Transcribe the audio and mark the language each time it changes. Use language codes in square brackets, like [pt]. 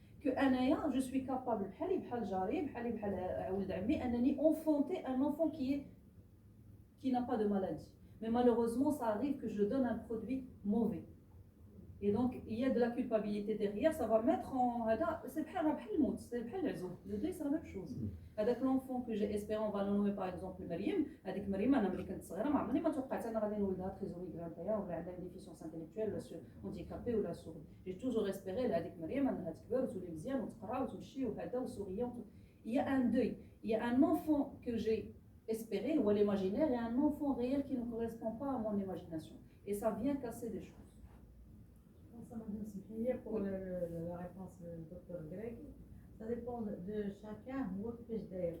[fr] Que je suis capable enfanter un enfant qui n'a pas de maladie. Mais malheureusement, ça arrive que je donne un produit mauvais. Et donc, il y a de la culpabilité derrière, ça va mettre en... C'est le deuil, c'est la même chose. Avec l'enfant que j'ai espéré, on va le nommer par exemple Mariam. [ar] Avec Mariam, أنا ملي كنت صغيرة ما عمرني ما توقعت أنا غادي نولدها trisomie 21 ولا عندها [fr] une déficience intellectuelle [ar] ولا handicapée ولا sourde. [fr] J'ai toujours espéré [ar] هذيك مريم أنها تكبر وتولي مزيان وتقرا وتمشي وهذا وسورية. [fr] Il y a un deuil. Il y a un enfant que j'ai espéré ou l'imaginaire et un enfant réel qui ne correspond pas à mon imagination. Et ça vient casser des choses. Ça m'a donné pour la réponse du docteur Greg. Ça dépend de chacun, [ar] هو كيفاش داير.